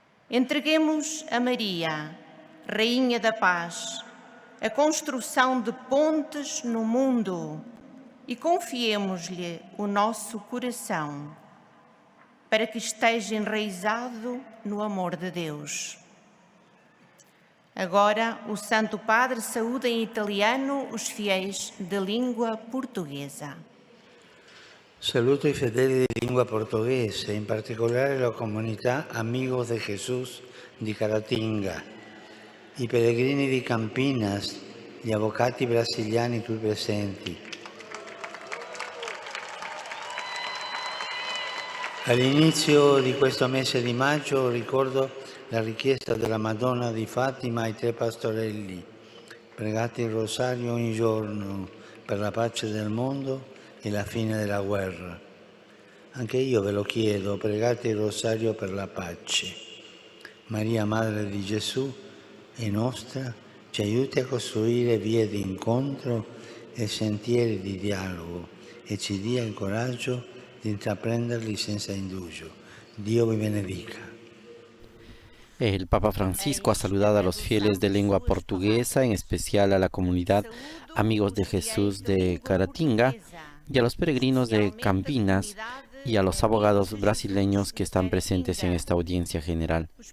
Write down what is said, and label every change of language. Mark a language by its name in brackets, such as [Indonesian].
[Portuguese] Entreguemos a Maria, Rainha da Paz, a construção de pontes no mundo e confiemos-lhe o nosso coração, para que esteja enraizado no amor de Deus. Agora, o Santo Padre saúda em italiano os fiéis de língua portuguesa. [Italian] Saluto i fedeli di lingua portoghese, in particolare la comunità Amigos de Jesús di Caratinga, i pellegrini di Campinas, gli avvocati brasiliani qui presenti. All'inizio di questo mese di maggio ricordo la richiesta della Madonna di Fatima ai 3 pastorelli: pregate il rosario ogni giorno per la pace del mondo e la fine della guerra. Anche io ve lo chiedo, pregate il rosario per la pace. Maria, Madre di Gesù e nostra, ci aiuti a costruire vie di incontro e sentieri di dialogo e ci dia il coraggio di intraprenderli senza indugio. Dio vi benedica. [Spanish] El Papa Francisco ha saludado a los fieles de lengua portuguesa, en especial a la comunidad Amigos de Jesús de Caratinga, y a los peregrinos de Campinas y a los abogados brasileños que están presentes en esta audiencia general.